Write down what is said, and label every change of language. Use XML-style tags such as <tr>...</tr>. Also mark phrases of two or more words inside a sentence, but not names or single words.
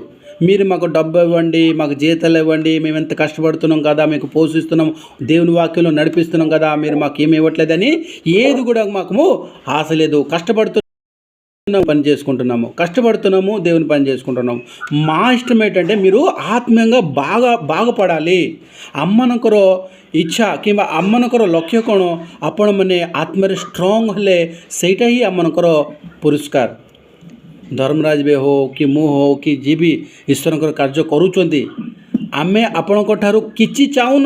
<te>మీరు మాకు డబ్బు ఇవ్వండి, మాకు జీతాలు ఇవ్వండి, మేము ఎంత కష్టపడుతున్నాం కదా, మీకు పోషిస్తున్నాం, దేవుని వాక్యంలో నడిపిస్తున్నాం కదా, మీరు మాకు ఏమి ఇవ్వట్లేదని ఏది కూడా మాకు ఆశ లేదు। పని కష్టపడుతున్నాము, దేవుని పని చేసుకుంటున్నాము। మా ఇష్టం ఏంటంటే మీరు ఆత్మీయంగా బాగుపడాలి।</te> <or>ଆମମାନଙ୍କର ଇଚ୍ଛା କିମ୍ବା ଆମମାନଙ୍କର ଲକ୍ଷ୍ୟ କ'ଣ? ଆପଣମାନେ ଆତ୍ମାରେ ଷ୍ଟ୍ରଙ୍ଗ ହେଲେ ସେଇଟା ହିଁ ଆମମାନଙ୍କର ପୁରସ୍କାର। ଧର୍ମରାଜ ବି ହଉ କି ମୁଁ ହଉ କି ଯିଏ ବି ଈଶ୍ୱରଙ୍କର କାର୍ଯ୍ୟ କରୁଛନ୍ତି, ଆମେ ଆପଣଙ୍କ ଠାରୁ କିଛି ଚାହୁଁନୁ।</or>